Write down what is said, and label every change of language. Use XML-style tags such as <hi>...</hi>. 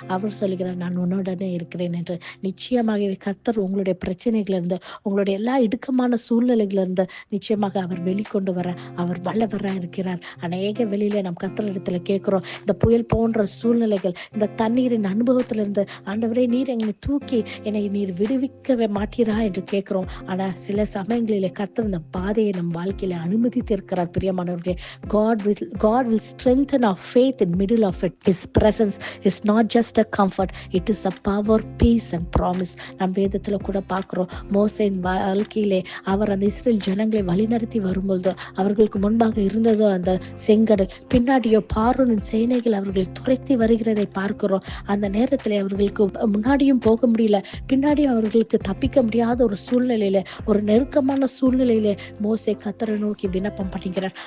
<ta>அவர் சொல்லுகிறார், நான் உன்னோடனே இருக்கிறேன் என்று. நிச்சயமாகவே கர்த்தர் உங்களுடைய பிரச்சனைகள் இருந்து, உங்களுடைய எல்லா இடுக்கமான சூழ்நிலைகள் இருந்து நிச்சயமாக அவர் வெளிக்கொண்டு வர அவர் வல்லவரா இருக்கிறார். அநேக வெளியில நம் கர்த்தர் இடத்துல கேட்கிறோம், இந்த புயல் போன்ற சூழ்நிலைகள், இந்த தண்ணீரின் அனுபவத்திலிருந்து ஆண்டவரே நீர் என்னை தூக்கி என்னை நீர் விடுவிக்கவே மாட்டீரா என்று கேட்கிறோம். ஆனா சில சமயங்களிலே கர்த்தர் இந்த பாதையை நம் வாழ்க்கையில அனுமதித்திருக்கிறார். பிரியமானவர்களே,</ta> <en>God will strengthen our faith in middle of it. His presence is not just a comfort, it is a power, peace and promise.</en> <ta>நம் வேதத்துல கூட பார்க்கிறோம், மோசேயின் வாழ்க்கையிலே அவர் அந்த இஸ்ரேல் ஜனங்களை வழிநடத்தி வரும்பொழுது அவர்களுக்கு முன்பாக இருந்ததோ அந்த செங்கடல், பின்னாடியோ பார்வோனின் சேனைகள் அவர்களை துரைத்தி வருகிறதை பார்க்கிறோம். அந்த நேரத்தில் அவர்களுக்கு முன்னாடியும் போக முடியல, பின்னாடியும் அவர்களுக்கு தப்பிக்க முடியாத ஒரு சூழ்நிலையில, ஒரு நெருக்கமான சூழ்நிலையில மோசே கர்த்தரை நோக்கி விண்ணப்பம் பண்ணுகிறார்.</ta>